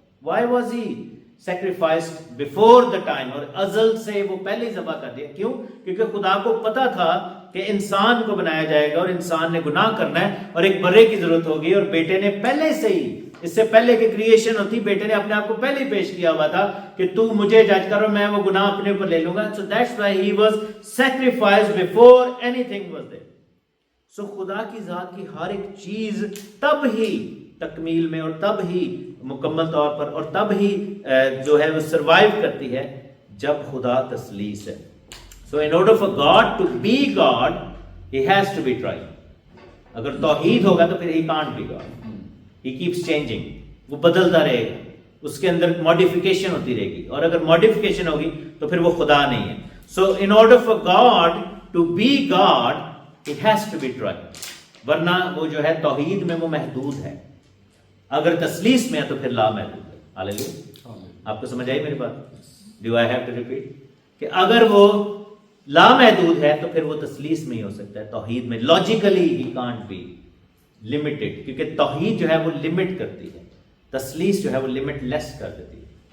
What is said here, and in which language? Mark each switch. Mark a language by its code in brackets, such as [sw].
[en] why was he sacrificed before the time, [ur] اور ازل سے وہ پہلے ہی ذبح کر دیا. کیوں؟ کیونکہ خدا کو پتا تھا کہ انسان کو بنایا جائے گا اور انسان نے گناہ کرنا ہے اور ایک برے کی ضرورت ہوگی, اور بیٹے نے پہلے سے ہی, اس سے پہلے کہ کریشن ہوتی, بیٹے نے اپنے آپ کو پہلے ہی پیش کیا ہوا تھا کہ تو مجھے جج کرو, میں وہ گناہ اپنے اوپر لے لوں گا. [en] So that's why he was sacrificed before anything was there. [ur] So خدا کی ذات کی ہر ایک چیز تب ہی تکمیل میں اور تب ہی مکمل طور پر اور تب ہی جو ہے وہ سروائیو کرتی ہے جب خدا تسلیس ہے. [en] So in order for God to be God, he has to be triune. [ur] اگر توحید ہوگا تو پھر [en] he can't be God. He keeps changing. [ur] وہ بدلتا رہے گا, اس کے اندر ماڈیفیکیشن ہوتی رہے گی, اور اگر ماڈیفیکیشن ہوگی تو پھر وہ خدا نہیں ہے. [en] So in order for God to be God, he has to be triune. [ur] ورنہ وہ جو ہے توحید میں وہ محدود ہے, اگر تسلیس میں ہے تو پھر لا محدود ہے. ہاللیلویا. آپ کو سمجھ آئی میری بات؟ [en] do I have to repeat [ur] کہ اگر وہ لا محدود ہے تو پھر وہ تسلیس میں ہی ہو سکتا ہے, توحید میں logically [en] he can't be limited, [ur] کیونکہ توحید جو ہے وہ لمٹ کرتی ہے, تسلیس جو ہے وہ لمٹ لیس کر دیتی ہے.